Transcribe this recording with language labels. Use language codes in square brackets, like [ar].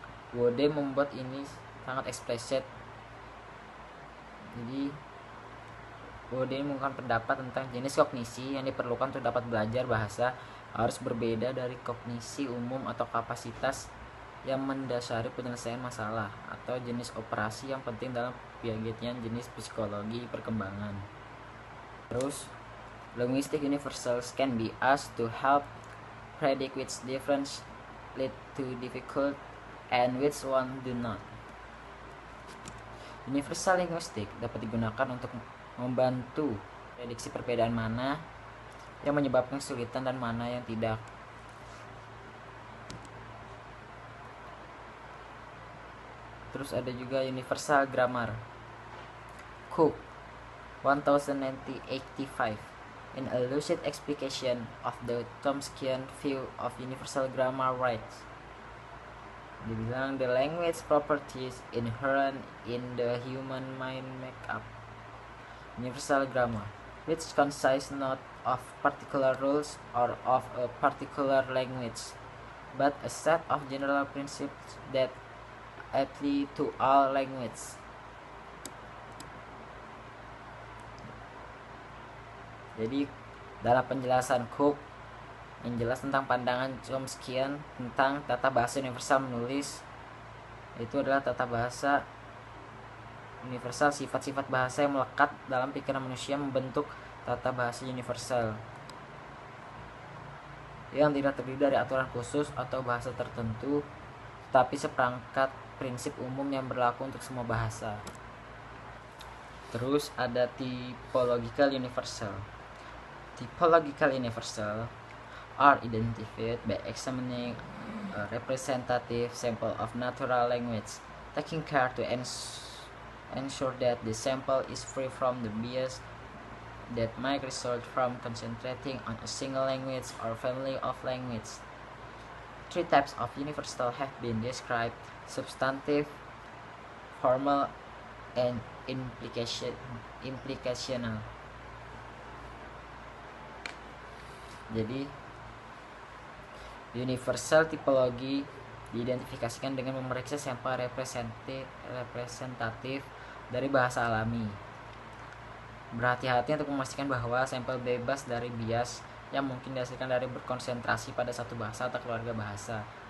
[id] Bode membuat ini sangat eksplisit. Jadi Bode mengungkapkan pendapat tentang jenis kognisi yang diperlukan untuk dapat belajar bahasa harus berbeda dari kognisi umum atau kapasitas yang mendasari penyelesaian masalah atau jenis operasi yang penting dalam penelitian jenis psikologi perkembangan. [en] Terus, linguistic universals can be asked to help predict which difference lead to difficult and which one do not. [id] Universal linguistik dapat digunakan untuk membantu prediksi perbedaan mana yang menyebabkan kesulitan dan mana yang tidak. Terus ada juga universal grammar. [en] Cook 1985 in a lucid explication of the Chomskyan view of universal grammar writes, dibilang the language properties inherent in the human mind make up universal grammar, which consists not of particular rules or of a particular language, but a set of general principles that apply to all language. [id] Jadi dalam penjelasan Cook yang jelas tentang pandangan Chomskyan tentang tata bahasa universal menulis, itu adalah tata bahasa universal, sifat-sifat bahasa yang melekat dalam pikiran manusia membentuk tata bahasa universal yang tidak terdiri dari aturan khusus atau bahasa tertentu, tetapi seperangkat prinsip umum yang berlaku untuk semua bahasa. Terus ada typological universal. [en] Typological universal are identified by examining a representative sample of natural language, taking care to ensure that the sample is free from the bias that might result from concentrating on a single language or family of language. Three types of universal have been described: substantive, formal, and implicational. [id] Jadi universal tipologi diidentifikasikan dengan memeriksa sampel representatif dari bahasa alami. Berhati-hati untuk memastikan bahwa sampel bebas dari bias yang mungkin dihasilkan dari berkonsentrasi pada satu bahasa atau keluarga bahasa.